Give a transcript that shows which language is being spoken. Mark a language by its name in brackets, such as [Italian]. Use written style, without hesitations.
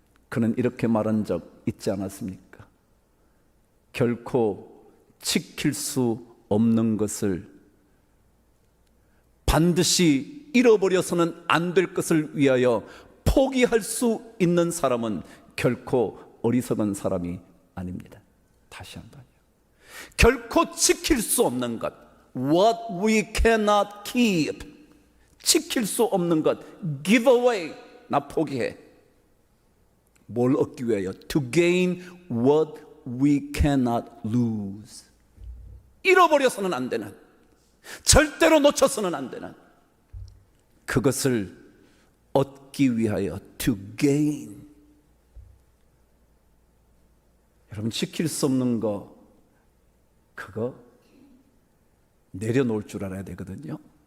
[Korean] 그는 이렇게 말한 적 있지 않았습니까? 결코 지킬 수 없는 것을 반드시 잃어버려서는 안 될 것을 위하여 포기할 수 있는 사람은 결코 어리석은 사람이 아닙니다. 다시 한번요. 결코 지킬 수 없는 것, [English] what we cannot keep, [Korean] 지킬 수 없는 것, [English] give away, [Korean] 나 포기해. 뭘 얻기 위하여? [English] To gain what we cannot lose. [Korean] 잃어버려서는 안 되는, 절대로 놓쳐서는 안 되는 그것을 얻기 위하여 [English] to gain. [Korean] 여러분 지킬 수 없는 거 그거 내려놓을 줄 알아야 되거든요.